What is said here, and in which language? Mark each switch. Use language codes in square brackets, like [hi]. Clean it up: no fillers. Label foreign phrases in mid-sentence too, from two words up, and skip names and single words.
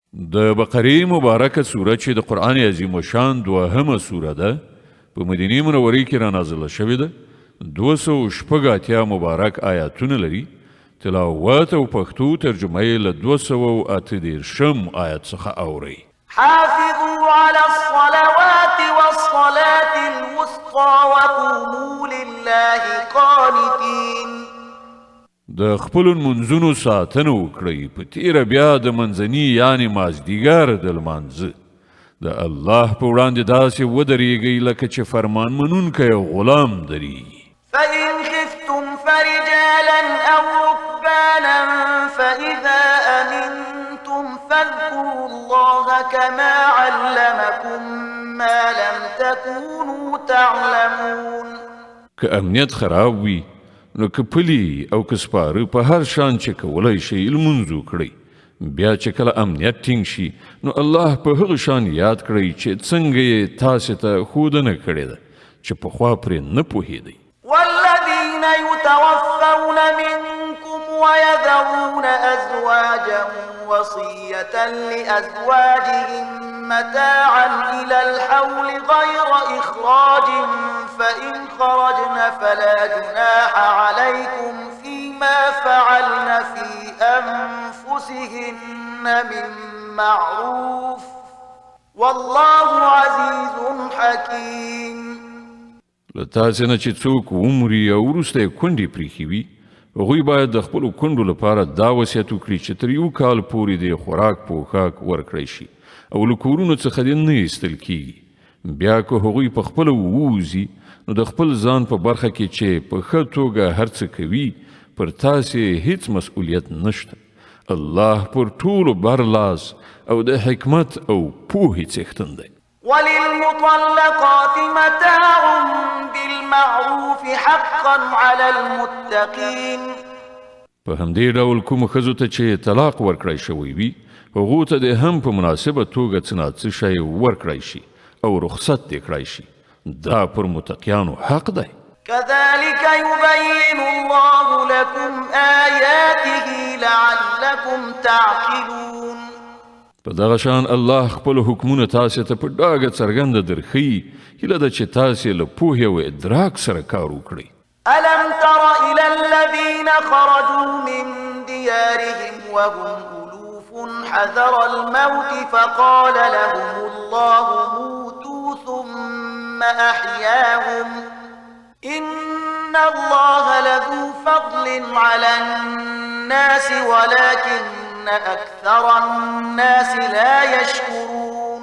[ps] د بقرې مبارکه سوره چې د قرآن عظیم شان دوهمه سوره ده په مدینې منورې کې را نازله شوې ده 280 مبارک آیاتونه لري تلاوت او پښتو ترجمه یې له 238 آیت څخه اوري [ar] حافظوا على الصلوات والصلاة الوسطى وقوموا لله قانتين [ps] د خپل منځونو ساتنه وکړئ په تیره بیا د منځني یعنی مازدیګر د لمانځه د الله په وړاندې داسې ودرېږئ لکه چې فرمان منونکی غلام درېږي [ar] فإن خفتم فرجالا أو ركبانا فإذا أمنتم فاذكروا الله كما علمكم ما لم تكونوا تعلمون [ps] که امنیت خراب وي نو که پلی او که سپاره په هر شان چې کولی شئ لمونځ وکړئ بیا چې کله امنیت ټینګ شي نو الله په هغه شان یاد کړئ چې څنګه یې تاسې ته ښودنه کړې ده چې پخوا پرې نه پوهېدئ [ar] والذين يتوفون منكم ويذرون أزواجا وصية لأزواجهم متاعا إلى الحول غير إخراج فإن خرجن فلا جناح عليكم فيما فعلن في أنفسهن من معروف والله عزيز حكيم [ps] تاسې نه چې څوک ومري او وروسته یې کونډې پریښې وي هغوی باید د خپلو کونډو لپاره دا وصیت وکړي چې تر 1 کال پورې د خوراک پوښاک ورکړی شي او له کورونو څخه دې نه ایستل کیږي بیا که هغوی په خپله ووځي نو د خپل ځان په برخه کې چې په ښه توګه هر څه کوي پر تاسې هیڅ مسؤلیت نشته الله پر ټولو برلاس او د حکمت او پوهې څښتن دی [ar] وللمطلقات متاع بالمعروف حقا على المتقين [ps] په همدې ډول کوم ښځو ته چې طلاق ورکړی شوی وي هغو ته دې هم په مناسبه توګه څه نه څه شی ورکړی شي او رخصت دې کړی شي دا پر متقیانو حق دی [ar] كذلك يبين الله لكم آياته لعلكم تعقلون [ps] په دغه شان الله خپل حکمونه تاسې ته په ډاګه څرګنده درښیي هیله ده چې تاسې له پوهې او ادراک سره کار وکړئ [ar] ألم تر إلى الذين خرجوا من ديارهم وهم ألوف حذر الموت فقال لهم الله موتوا ثم أحياهم إن الله لذو فضل على الناس ولكن أكثر الناس لا يشكرون